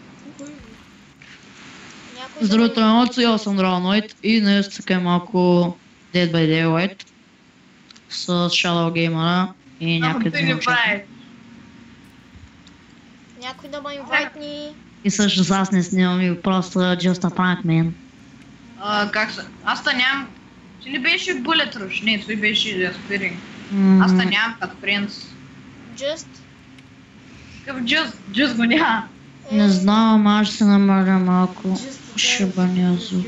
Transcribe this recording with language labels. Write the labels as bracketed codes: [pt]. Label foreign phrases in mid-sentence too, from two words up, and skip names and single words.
[bg] Здравейте, емоции, аз съм Dragon Light и днес така малко Dead by Daylight с Shadow Gamer и някой да ме участва. Някой да ме инвайтни. И също аз не снимам и просто [en] just a prank, man. [bg] Как са? Аз та нямам... Ти не беше Bullet Rush? Не, той беше Aspiring. Аз та нямам като принц. Just? Какъв Just го няма? Не знам, аз ще се намаля малко. Шибания звук.